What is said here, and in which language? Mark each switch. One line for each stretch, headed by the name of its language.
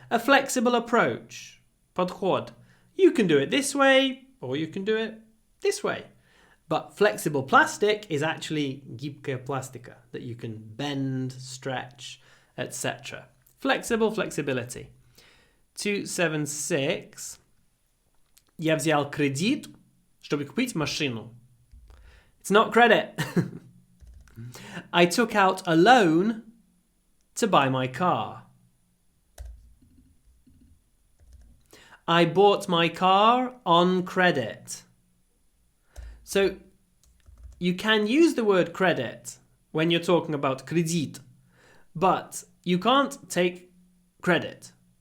English: A flexible approach, подход. You can do it this way, or you can do it this way. But flexible plastic is actually
Russian: гибкая пластика,
English: that you can bend, stretch, etc. Flexibility. 276.
Russian: Я взял кредит, чтобы купить машину.
English: It's not credit. I took out a loan to buy my car. I bought my car on credit. So you can use the word credit when you're talking about кредит, but you can't take credit.